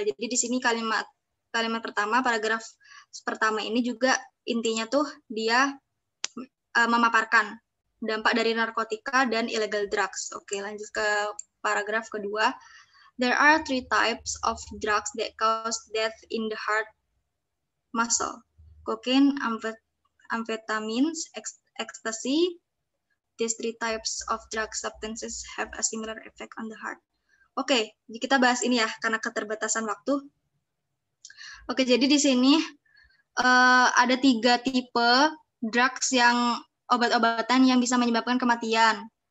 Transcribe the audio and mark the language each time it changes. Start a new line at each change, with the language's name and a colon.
Indonesian: Jadi di sini kalimat pertama, paragraf pertama ini juga intinya tuh dia memaparkan dampak dari narkotika dan illegal drugs. Oke, lanjut ke paragraf kedua.
English: There are 3 types of drugs that cause death in the heart muscle. Cocaine, amphetamines, ecstasy. These 3 types of drug substances have a similar effect on the heart.
Indonesian: Oke, kita bahas ini ya karena keterbatasan waktu. Oke, jadi di sini ada 3 tipe drugs yang obat-obatan yang bisa menyebabkan kematian.